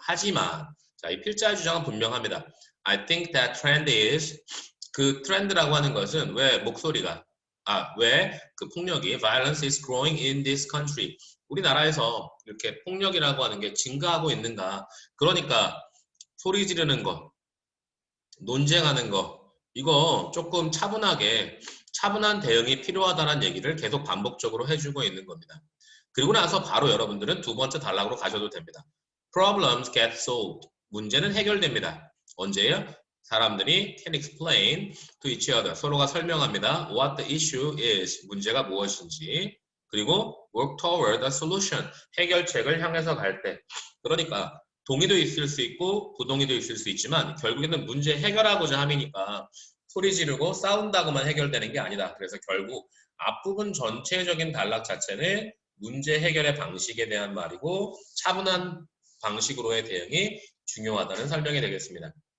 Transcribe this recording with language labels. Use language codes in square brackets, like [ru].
[ko] 하지만 자, 이 필자의 주장은 분명합니다. [en] I think that trend is [ko] 그 트렌드라고 하는 것은 왜 목소리가 왜 그 폭력이 [en] violence is growing in this country [ko] 우리나라에서 이렇게 폭력이라고 하는 게 증가하고 있는가 그러니까 소리 지르는 거 논쟁하는 거 이거 조금 차분한 대응이 필요하다는 얘기를 계속 반복적으로 해주고 있는 겁니다. 그리고 나서 바로 여러분들은 두 번째 단락으로 가셔도 됩니다. [en] Problems get solved. [ko] 문제는 해결됩니다. 언제요? 사람들이 [en] can explain to each other. [ko] 서로가 설명합니다. [en] What the issue is. [ko] 문제가 무엇인지. 그리고 [en] work toward a solution. [ko] 해결책을 향해서 갈 때. 그러니까 동의도 있을 수 있고 부동의도 있을 수 있지만 결국에는 문제 해결하고자 함이니까 소리 지르고 싸운다고만 해결되는 게 아니다. 그래서 결국 앞부분 전체적인 단락 자체는 문제 해결의 방식에 대한 말이고 차분한 방식으로의 대응이 중요하다는 설명이 되겠습니다.